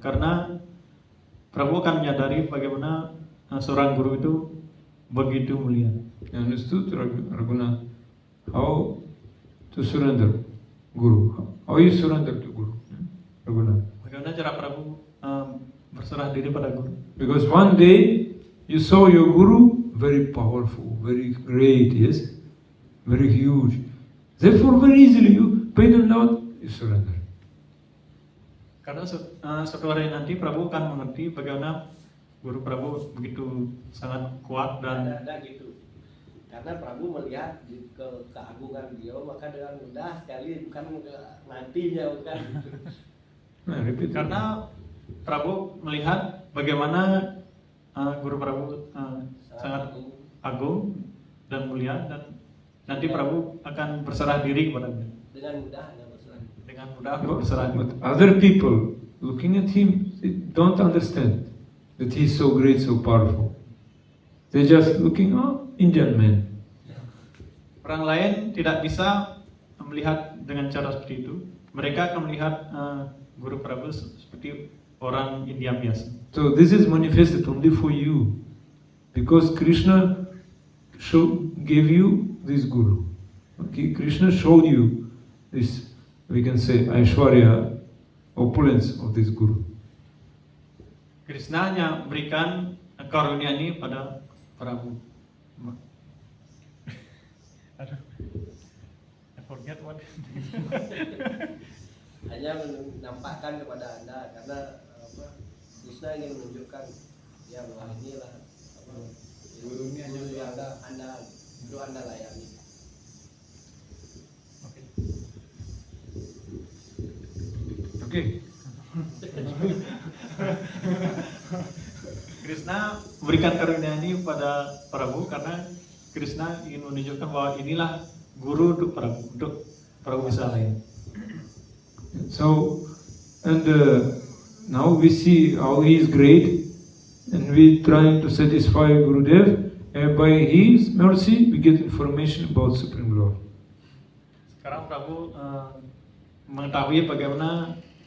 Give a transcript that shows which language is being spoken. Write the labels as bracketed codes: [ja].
[id] Karena Prabu akan menyadari bagaimana seorang guru itu begitu mulia. [en] Understood, Raghunath? How to surrender Guru? How you surrender to Guru? Raghunath? [id] Bagaimana cara Prabu berserah diri pada guru? [en] Because one day you saw your Guru very powerful, very great, yes? Very huge. Therefore, very easily you pay them down, you surrender. [id] Karena suatu hari nanti Prabu akan mengerti bagaimana guru Prabu begitu sangat kuat dan ada gitu. Karena Prabu melihat keagungan beliau, maka dengan mudah sekali, bukan nantinya, bukan. [en] Nah, repeat. [id] karena Prabu melihat bagaimana guru Prabu sangat agung dan mulia, dan nanti Prabu akan berserah diri kepada beliau. Dengan mudah hanya berserah. Dengan mudah berserah diri. [en] But other people looking at him, they don't understand that he's so great, so powerful. They're just looking, oh, Indian man. [id] Orang lain tidak bisa melihat dengan cara seperti itu. Mereka akan melihat guru Prabu seperti orang India biasa. [en] So this is manifested only for you, because Krishna gave you this Guru. Okay, Krishna showed you this, we can say, Aishwarya, opulence of this Guru. [id] Krishna hanya berikan karunia ini pada Prabu. [en] Aduh. I forget what. [id] Hanya menampakkan kepada Anda, karena Krishna ingin menunjukkan yang inilah Guru ini hanya guru yang Anda. Anda layani. Oke. [en] Okay. [id] Krishna memberikan karunia ini pada Prabu karena Krishna ingin menunjukkan bahwa inilah guru untuk Prabu bisa layan. [en] So, and now we see how he is great, and we trying to satisfy Gurudev, and by his mercy we get information about Supreme Lord. [id] Sekarang Prabu mengetahui bagaimana